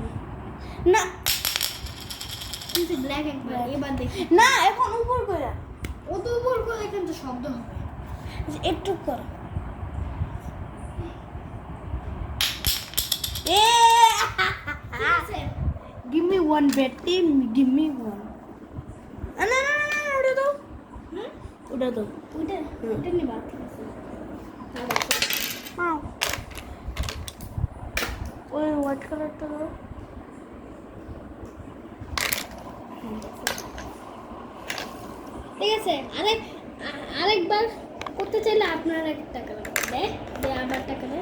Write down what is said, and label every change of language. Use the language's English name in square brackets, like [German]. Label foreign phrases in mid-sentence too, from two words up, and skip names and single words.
[Bangla] না কিন্তু ব্ল্যাক একবার এবার দেখি না এখন উপর করে ও তো উপর করে কিন্তু শব্দ হবে একটু কর এ ঠিক আছে [English] give me one Betty give me one [Bangla] না না না না ওটা দাও হুম ওটা দাও ওইটা নিবা ঠিক আছে আও ওই [English] white colorটা [Bangla] দাও ঠিক আছে আরেকবার করতে চাইলে আপনার 1 টাকা লাগবে দে আবার টাকা দে